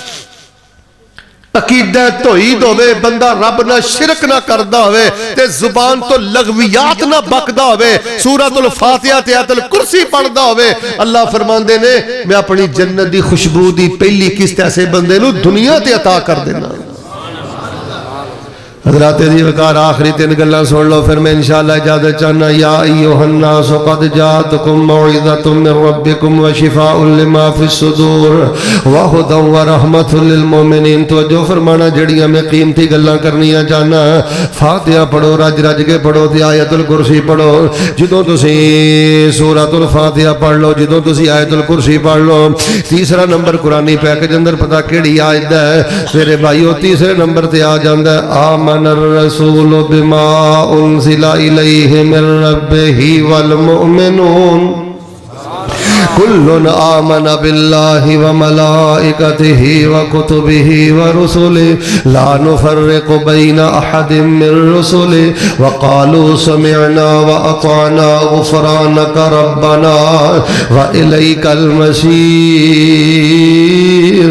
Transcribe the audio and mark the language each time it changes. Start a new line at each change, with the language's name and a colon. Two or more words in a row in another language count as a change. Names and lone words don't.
Punjabi: عقیدہ توحید ہووے، بندہ رب نا شرک نا کردا ہووے تے زبان توں لغویات نا بکدا ہووے، سورۃ الفاتحہ تے آیت الکرسی پڑھدا ہووے. اللہ فرماندے نے میں اپنی جنت دی خوشبو دی پہلی قسط ایسے بندے نوں دنیا تے عطا کر دینا. حضرات دی وقار آخری 3 گلاں سن لو، پھر میں ان شاء اللہ اجازت چاہنا.
Arabic: يا أيها الناس قد جاءتكم موعظة من ربكم وشفاء لما في الصدور وهدى ورحمة للمؤمنين.
Punjabi: تو جو فرمانا جیہڑیاں میں قیمتی گلاں کرنیاں چاہنا، فاتحہ پڑھو، رج رج کے پڑھو تے آیت الکرسی پڑھو. جدوں تسیں سورۃ الفاتحہ پڑھ لو، جدوں تسیں آیت الکرسی پڑھ لو، تیسرا نمبر قرآنی پیکج اندر پتا کیہڑی آیت ہے میرے بھائیو، تیسرے نمبر تے آ جاندا
Arabic: آمن الرسول بما أنزل إليه من ربه والمؤمنون كل آمن بالله وملائكته وكتبه ورسله لا نفرق بين أحد من رسله وقالوا سمعنا وأطعنا غفرانك ربنا وإليك المصير.